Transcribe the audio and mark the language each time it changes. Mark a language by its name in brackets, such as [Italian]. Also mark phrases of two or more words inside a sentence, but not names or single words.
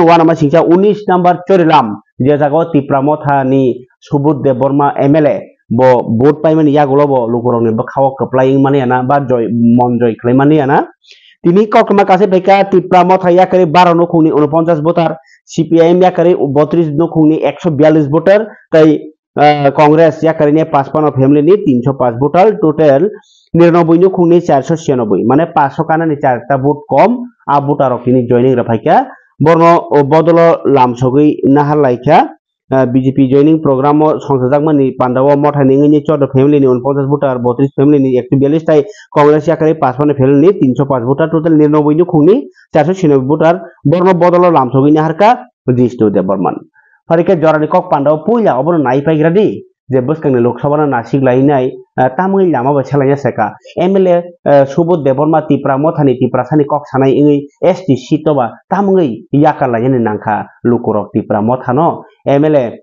[Kok Borok] wana ma singcha 19 number chorilam je jago Tripura motha ni Subut Deborma MLA bo vote paimani yagulo bo lukurong ni bakhawo keplaing mani ana ba joy monjoy khlaimani ana tini kokma kase beka Tripura motha yakari 12 nukhungni 49 voter CPIM yakari 32 nukhungni 142 voter tai Congress yakari ni 55 family ni 305 voter total 99 nukhungni 496 mane 500 kana ni 4 ta vote kom a voter okini joining rafaika borno bodolo lamsogui nahar laika BJP joining program সংসদকমানি পান্ডাও মঠানি ngini 14 family ni 49 voter 32 family ni 142 tai Congress yakari 55 family ni 305 voter total 99 nukhungni 496 voter borno bodolo lamsogui naharka Jishnu Devarman farike jorani kok pandao puya obono nai paigradi je buskangni Lok Sabha na siglainai tamui lama ba chelanya seka MLA Subut Deborma Tripura mothani Tripura sani kok sanai ingi ST sitoba tamui yakalanya nangkha lukurok Tripura mothano MLA